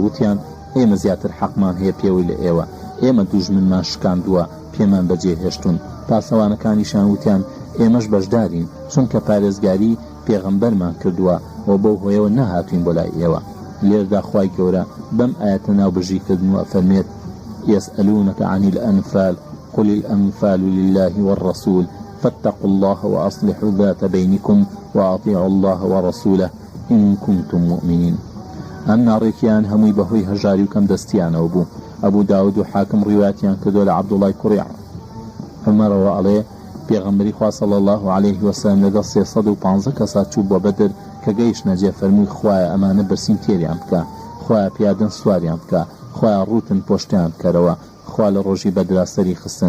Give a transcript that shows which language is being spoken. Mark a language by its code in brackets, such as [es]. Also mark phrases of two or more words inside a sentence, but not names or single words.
[ckb] وتیان ئێمە زیاتر حەقمان هەیە پێوەی لە ئێوە، ئێمە دوژمنمان شکاندووە پێمان بەجێ هێشتون. پاسەوانەکانیشان وتیان ئێمەش بەشدارین چونکە پارێزگاری پێغەمبەرمان کردووە و بەو هۆیەوە نەهاتوین بۆ لای ئێوە. لێردا خوای گەورە بەم ئاەتە ناوبژیکردنەوە فەرمێت [ar] يسألونك عن الأنفال قل الأنفال لله والرسول فاتقوا الله وأصلحوا ذات بينكم وأطيعوا الله ورسوله إن كنتم مؤمنين. [ckb] ئەم ناڕێکیان هەمووی بەهۆی هەژاری و کەم دەستیانەوە بوو. ئەبوو داود و حاکم ڕیواتیان کردو لە عەبدوڵای کوڕی عومەرەوە ئەڵێ پێغەمبەری خوا [ar] صلی الله عليه وسلم [ckb] لەگەڵ 350 کەسا چوو بۆ بەدر کە گەیشتنە جێ فەرمووی خوایە ئەمانە بەرسیم تێریان بکە، خوایە پیادەن سواریان بکە، خوایە ڕوتن پۆشتیان بکەرەوە، خوا لە ڕۆژی بەدرا سەری خستن.